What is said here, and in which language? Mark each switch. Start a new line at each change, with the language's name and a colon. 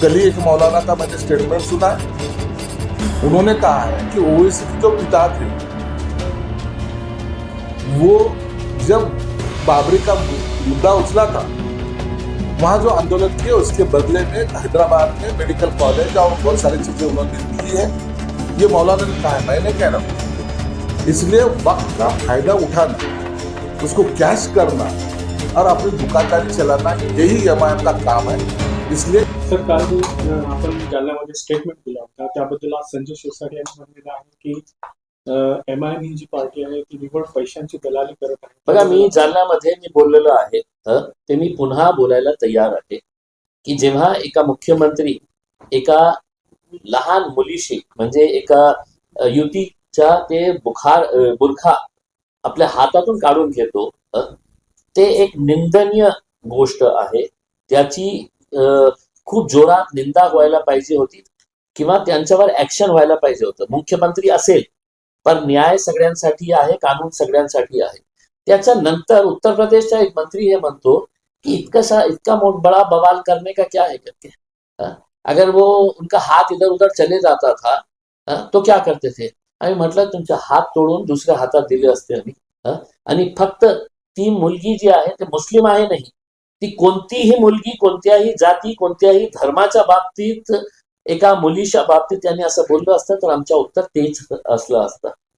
Hindi: कल ही एक मौलाना का मैंने स्टेटमेंट सुना है, उन्होंने कहा है कि ओवैसी की जो पिता थे वो जब बाबरी का मुद्दा उछला था, वहां जो आंदोलन किए उसके बदले में हैदराबाद में मेडिकल कॉलेज और बहुत सारी चीजें उन्होंने दी है। ये मौलाना ने कहा है, मैं नहीं कह रहा हूं। इसलिए वक्त का फायदा उठाना, उसको कैश करना और अपनी दुकानदारी चलाना, यही एमआईएम का काम है। इसलिए
Marathi: सर काल जो आपण जालन्यामध्ये स्टेटमेंट दिला होता त्याबद्दल आज संजय शिरसाट यांनी म्हटलेलं आहे की एमआयएम ही जी पार्टी आहे ती निव्वळ पैशांची दलाली करत आहे। बघा, मी जालन्यामध्ये मी बोललेलो आहे ते मी पुन्हा बोलायला तयार आहे की जेव्हा एका मुख्यमंत्री एका लहान मुलीशी म्हणजे एका युवतीच्या ते बुरखा आपल्या हातातून काढून घेतो, ते एक निंदनीय गोष्ट आहे। त्याची खूप जोरात निंदा व्हायला पाहिजे होती किंवा त्यांच्यावर ऍक्शन व्हायला पाहिजे होतं। मुख्यमंत्री असेल पण न्याय सगळ्यांसाठी आहे, कानून सगळ्यांसाठी आहे। त्याच्यानंतर उत्तर प्रदेशचा एक मंत्री हे म्हणतो कि
Hindi: इतना बड़ा बवाल करने का क्या है करके। अगर वो उनका हाथ इधर उधर चले जाता था तो क्या करते थे।
Marathi: आम्ही म्हटलं तुमचे हात तोडून दुसऱ्या हातात दिले असते आम्ही। आणि फक्त ती मुलगी जी आहे ते मुस्लिम आहे नाही, ती कोणतीही मुलगी कोणत्याही जाती कोणत्याही धर्माच्या बाबतीत एका मुलीच्या बाबतीत त्यांनी असं बोललं असतं तर आमचं उत्तर तेच असलं असतं।